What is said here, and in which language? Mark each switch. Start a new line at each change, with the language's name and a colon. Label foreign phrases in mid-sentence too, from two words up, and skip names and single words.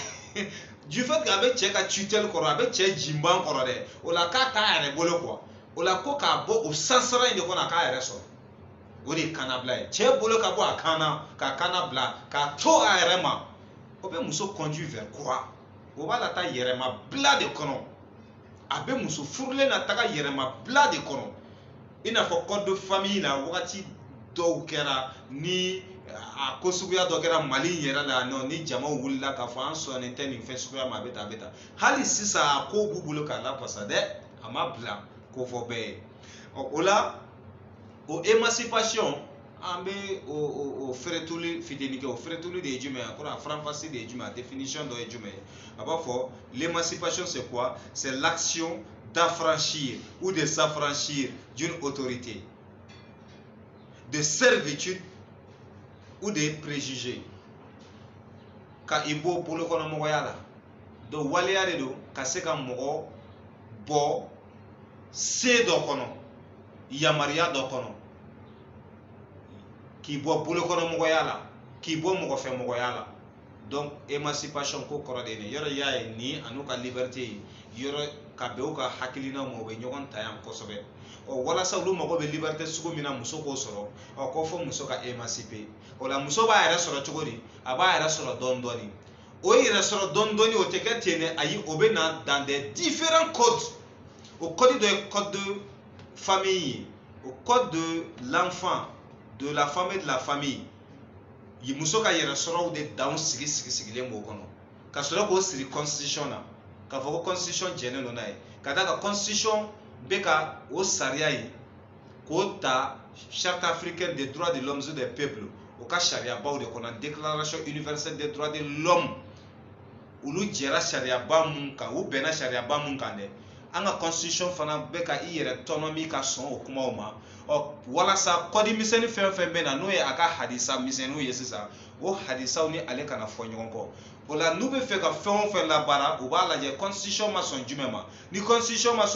French: du fait
Bambara: k'a bɛ cɛ ka tutelle kɔrɔ a bɛ cɛ jinban kɔrɔ dɛ o la k'a t'a yɛrɛ bolo quoi o la ko k'a bɔ o sansara in de kɔnɔ a k'a yɛrɛ sɔrɔ o de ye kanabila ye cɛ bolo ka bɔ a kan na k'a kana bila k'a to a yɛrɛ ma o bɛ muso
French: conduit vers quoi
Bambara: o b'a la taa yɛrɛmabila de kɔnɔ a bɛ muso furulen na taga yɛrɛmabila de kɔnɔ I n'a fɔ
French: code de famille
Bambara: la wagati dɔw kɛra ni a ko suguya dɔ kɛra Mali yɛrɛ la non ni jamaw wulila k'a fɔ an sɔnnen tɛ nin fɛn suguya ma a bɛ tan hali sisan a ko b'u bolo k'a lafasa dɛ a ma bila k'o fɔ bɛɛ ye o la o émancipation an bɛ o fɛrɛtuli fitinin kɛ o fɛrɛtuli de ye jumɛn ye a kɔrɔ a faranfasi de ye jumɛn a définition dɔ ye jumɛn ye a b'a fɔ
French: l'émancipation c'est quoi c'est l'action d'affranchir ou de s'affranchir d'une autorité de servitude ou de préjugés
Bambara: ka I bɔ bolokɔnɔmɔgɔya la donc waleya de don ka se ka mɔgɔ bɔ se dɔ kɔnɔ yamaruya dɔ kɔnɔ k'i bɔ bolokɔnɔmɔgɔya la k'i bɔ mɔgɔfɛmɔgɔya la donc émancipation ko kɔrɔ de ye nin yɔrɔ y'a ye ni an'u ka liberté yɔrɔ ka bɛn u ka hakilinaw ma u bɛ ɲɔgɔn ta yan kosɛbɛ walasa olu mago bɛ liberté sugu min na muso k'o sɔrɔ ko fɔ muso ka émanciper o la muso b'a yɛrɛ sɔrɔ cogo di a b'a yɛrɛ sɔrɔ dɔɔni dɔɔni o yɛrɛ sɔrɔ dɔɔni dɔɔni o tɛ kɛ ten dɛ ayi o bɛ na
French: dans des différents codes
Bambara: o code dɔ ye
French: code de famille
Bambara: ye o
French: code de l'enfant de la femme et de la famille
Bambara: muso ka yɛrɛ sɔrɔw de danw sigilen b'o kɔnɔ ka sɔrɔ k'o siri constitution na k'a fɔ ko constitution jɛnnen don n'a ye ka d'a kan constitution bɛ ka o sariya ye k'o ta
French: charte africaine des droits de l'homme et des peuples
Bambara: o ka sariyabaw de kɔnɔ
French: déclaration universelle des droits de l'homme
Bambara: olu jɛra sariyaba mun kan u bɛnna sariyaba mun kan dɛ an ka constitution fana bɛ ka i yɛrɛ tɔnɔmi ka sɔn o kumaw ma walasa kɔdi misɛnnin fɛn o fɛn bɛ na n'o ye a ka hadisa misɛnninw ye sisan o hadisaw ni ale kana fɔ ɲɔgɔn kɔ o la n'u bɛ fɛ ka fɛn o fɛn labaara u b'a lajɛ constitution ma sɔn jumɛn ma ni constitution ma